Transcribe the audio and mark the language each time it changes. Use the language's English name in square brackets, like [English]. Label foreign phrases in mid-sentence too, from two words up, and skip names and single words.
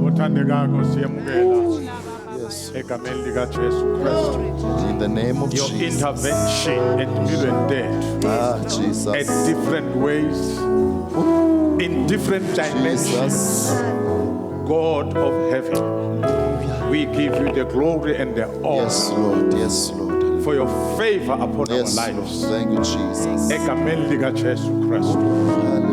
[Swati] othandekayo siyamukela [English] Yes. [Swati] egameni likaJesu Kristu. [English] In the name of Your Jesus. [Swati] intervention empilweni tethu [English] Ah, Jesus. at different ways, in different dimensions. Jesus. God of heaven, we give you the glory and the honor Yes, Lord. Yes, Lord. for your favor upon Yes, our Lord. lives. Thank you, Jesus. [Swati] Egameni likaJesu Kristu.